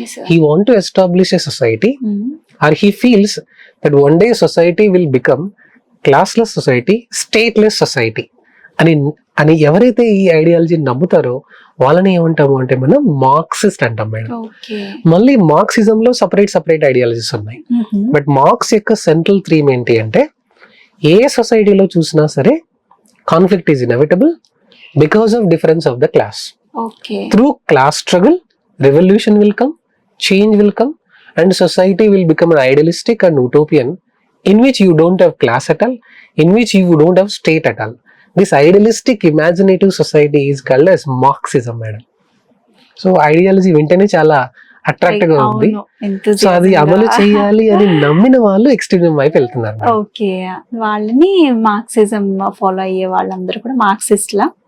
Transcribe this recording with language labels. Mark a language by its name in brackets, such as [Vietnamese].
[English] he want to establish a society or he feels that one day society will become classless society, stateless society [Telugu] అని ఎవరైతే ఈ ideology నమ్ముతారో వాళ్ళని ఏమంటాము అంటే మనం మార్క్సిస్ట్ అంటాం మేడం. మళ్ళీ మార్క్సిజం లో సపరేట్ ఐడియాలజీస్ ఉన్నాయి. బట్ మార్క్స్ యొక్క సెంట్రల్ థీమ్ ఏంటి అంటే ఏ సొసైటీలో చూసినా సరే [English] Conflict is inevitable because of difference of the class. [Telugu] Through class struggle revolution will come, change will come, [English] and society will become an idealistic and utopian in which you don't have class at all, in which you don't have state at all. This idealistic imaginative society is called as Marxism madam. [Telugu] So ideology వెంటనే చాలా attractive గా ఉంది. So అది అమలు చేయాలి అని నమ్మిన వాళ్ళు ఎక్స్ట్రీమిజం వైపు వెళ్తున్నారు. ఓకే, వాళ్ళని మార్క్సిజం ఫాలో అయ్యే వాళ్ళందరూ కూడా మార్క్సిస్ట్ లా?